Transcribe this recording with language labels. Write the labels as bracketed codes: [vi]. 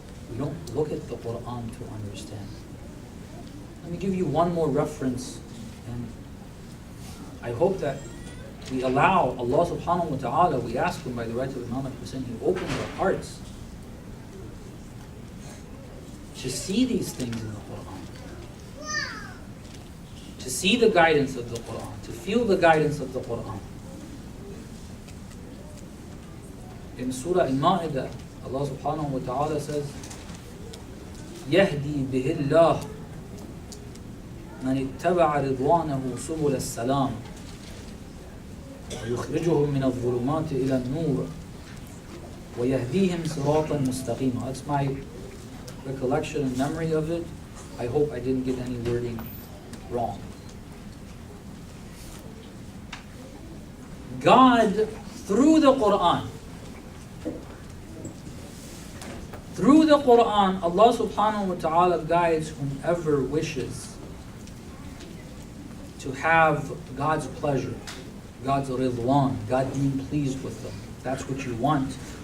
[en] We don't look at the Quran to understand. Let me give you one more reference, and I hope that we allow Allah subhanahu wa ta'ala, we ask Him by the right of Imam al-Hussein, He opens our hearts to see these things in the Quran, to see the guidance of the Quran, to feel the guidance of the Quran. In Surah Al-Ma'idah, Allah subhanahu wa ta'ala says, [ar] يهدي به الله من اتبع رضوانه سبل السلام ويخرجهم من الظلمات إلى النور ويهديهم صراطا مستقيما. [en] That's my recollection and memory of it. I hope I didn't get any wording wrong. God, through the Quran, Allah subhanahu wa ta'ala guides whomever wishes to have God's pleasure, God's ridwan, God being pleased with them. That's what you want.